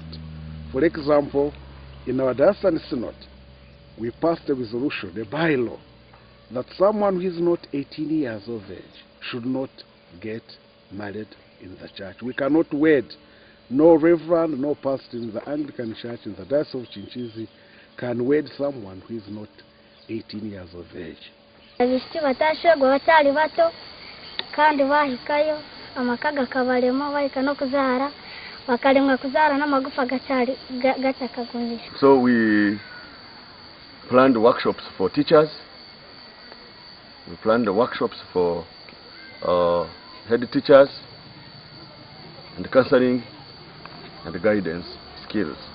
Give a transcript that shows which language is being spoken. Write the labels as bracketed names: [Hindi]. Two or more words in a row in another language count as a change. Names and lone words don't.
[English] For example, in our Diocese Synod, we passed a resolution, a bylaw, that someone who is not 18 years of age should not get married in the church. We cannot wed. No reverend, no pastor in the Anglican Church in the Diocese of Chinchizi can wed someone who is not 18 years of age. [Chiga] Abishiki batashogwa batali bato kandi bahikayo amakaga kabalemo bahika no kuzara bakalemwa kuzara n'amagufa gacari gatakagunisha. [English] So we planned workshops for teachers. We planned workshops for head teachers and counseling and guidance skills.